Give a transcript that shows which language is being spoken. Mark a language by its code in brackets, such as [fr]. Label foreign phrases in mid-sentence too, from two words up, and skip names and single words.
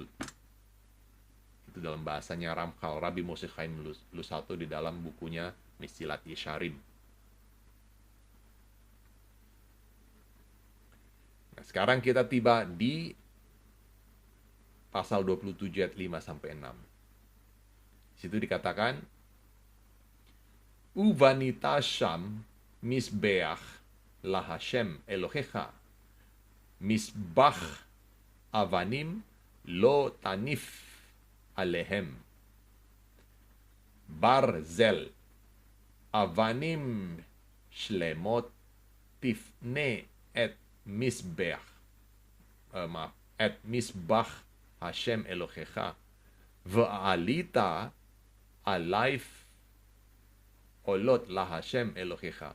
[id] Itu dalam bahasanya Ramchal, Rabbi Moshe Chaim Lusato di dalam bukunya Mesilat Yesharim. Nah, sekarang kita tiba di pasal 27 ayat 5-6. Di situ dikatakan, [he] ובנית שם מזבח ל השם אלהיך מזבח אבנים לא תניף עליהם ברזל אבנים שלמות תבנה את מזבח את מזבח השם אלהיך והעלית עליו עולות ל השם אלהיך.